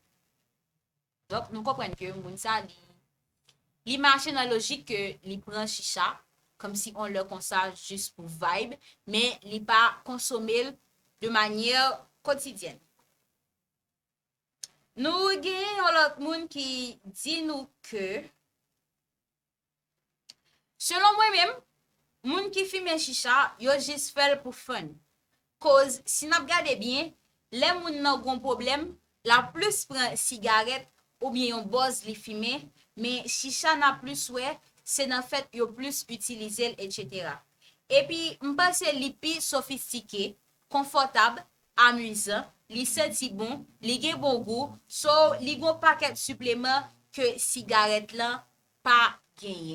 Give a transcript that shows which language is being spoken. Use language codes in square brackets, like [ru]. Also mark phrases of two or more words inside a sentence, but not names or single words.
[ht] Dok nou kompren ke moun sa li marche nan logik ke li pran chicha, kom si on le konsa just pou vibe, me li pa konsomel de manye kotidyen. Nou gen yon lot moun ki di nou ke, selon mwen men, moun ki fume chicha, yo jis fel pou fun. Koz, si nap gade bien, le moun nan gon problem, la plus pren sigaret ou bien yon boz li fume, men chicha nan plus we, se nan fet yo plus utilize, etc. E pi, mpase li pi sofistike, konfortab, amuzan, li senti bon, li gen bon go, so li gon paket supleman ke sigaret lan pa genye.